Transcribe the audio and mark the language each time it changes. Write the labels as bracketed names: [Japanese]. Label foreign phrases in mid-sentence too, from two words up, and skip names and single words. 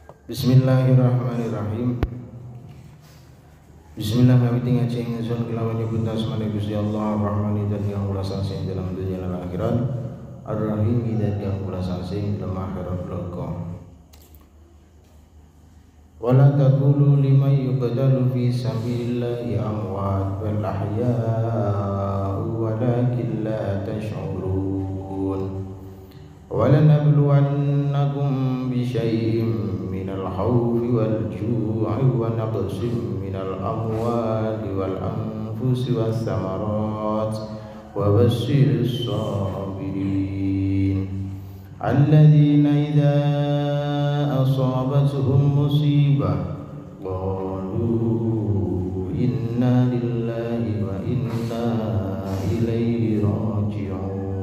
[Arabic] Bismillahirrahmanirrahim. [Javanese] Bismillah kami tinggal cing sun kelawan nyebut asmane Gusti Allah Ar-Rahmani dan yang ulah sing dalam dunia dan akhirat, Ar-Rahim dan yang ulah sing dalam akhirat belaka. [Arabic] ولا تقولوا لمن يقتل في سبيل الله أموات بل أحياء ولكن لا تشعرون. ولنبلونكم بشيء من الخوف والجوع ونقص من الأموال والأنفس والثمرات وبشر الصابرين الذين إذا أصابتهم مصيبة قالوا إنا لله وإنا إليه راجعون.